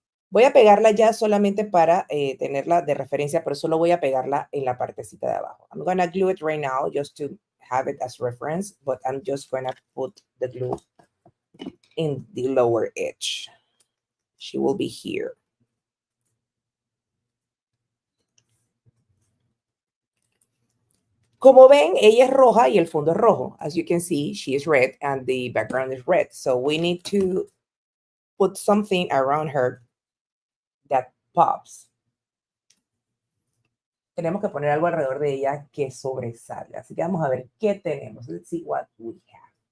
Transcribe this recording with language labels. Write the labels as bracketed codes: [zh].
[es] Voy a pegarla ya solamente para tenerla de referencia, pero solo voy a pegarla en la partecita de abajo. [en] I'm gonna glue it right now just to have it as reference, but I'm just gonna put the glue in the lower edge. She will be here. [es] Como ven, ella es roja y el fondo es rojo. [en] As you can see, she is red and the background is red. So we need to put something around her that pops. [es] Tenemos que poner algo alrededor de ella que sobresalga. Así que vamos a ver qué tenemos. [en] Let's see what we have.